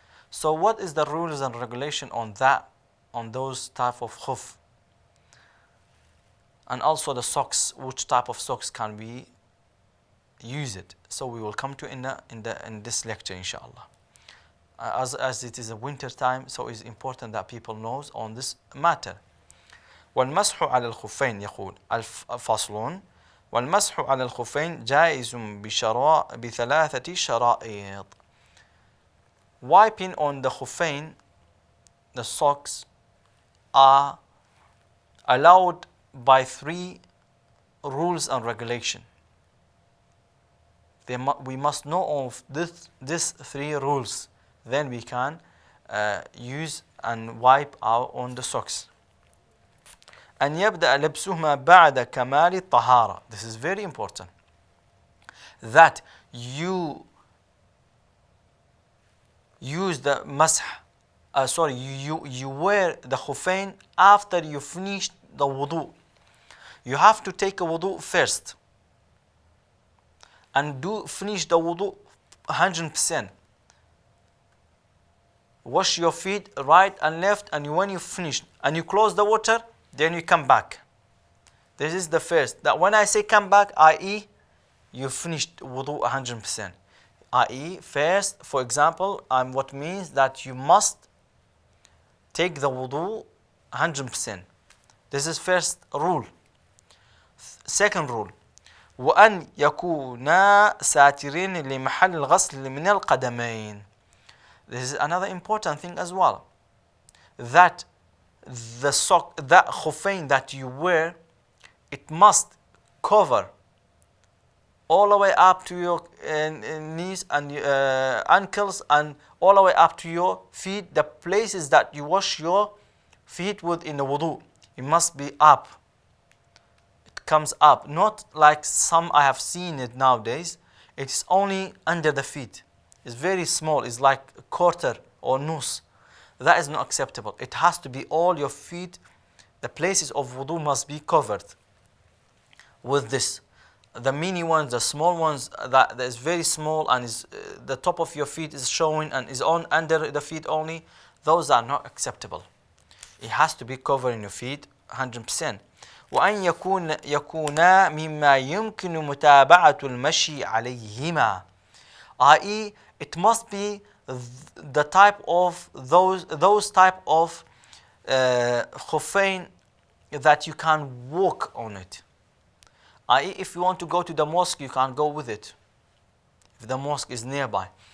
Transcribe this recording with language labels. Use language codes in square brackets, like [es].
[en] So what is the rules and regulation on those type of khuf? And also the socks, which type of socks can we use it? So we will come to in this lecture, inshallah. As it is a winter time, so it's important that people knows on this matter. [ar] والمسح على الخفين يقول الفصل والمسح على الخفين جائز بثلاثة شرائط. [en] Wiping on the khuffain, the socks, are allowed by three rules and regulation. We must know of these three rules, then we can use and wipe on the socks. [ar] أن يبدأ لبسهما بعد كمال الطهارة. [en] This is very important. That you use the masah. You wear the khuffain after you finish the wudu. You have to take a wudu first and finish the wudu 100%. Wash your feet right and left, and when you finish and you close the water, then you come back. This is the first. That when I say come back, i.e. you finished wudu 100%. i.e. first, for example, what means that you must take the wudu 100%. This is first rule. Second rule, [ar] وأن يكونا ساترين لمحل الغسل من القدمين. [en] This is another important thing as well. That the khuffain that you wear, it must cover all the way up to your knees and ankles, and all the way up to your feet. The places that you wash your feet with in the wudu, it must be up. Comes up, not like some I have seen it nowadays. It's only under the feet. It's very small. It's like a quarter or nus. That is not acceptable. It has to be all your feet. The places of wudu must be covered with this. The mini ones, the small ones, that is very small and is the top of your feet is showing and is on under the feet only. Those are not acceptable. It has to be covering your feet 100%. [ar] وأن يكونا مما يمكن متابعة المشي عليهما. [en] i.e. it must be the type of those type of khuffain that you can walk on it. i.e. if you want to go to the mosque, you can go with it if the mosque is nearby.